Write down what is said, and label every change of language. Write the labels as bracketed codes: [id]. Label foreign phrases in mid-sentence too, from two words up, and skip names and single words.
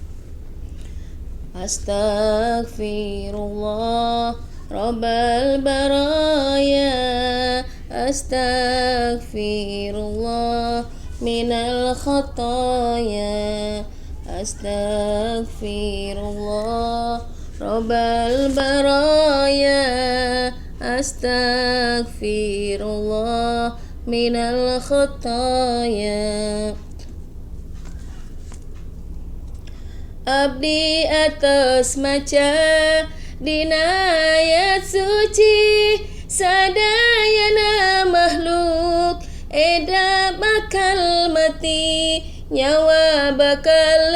[ar] أستغفر الله رب البرايا، أستغفر الله من الخطايا، أستغفر الله رب البرايا، أستغفر الله من الخطايا. [su] Abdi atas maca dina ayat suci, sadayana makhluk eda bakal mati, nyawa bakal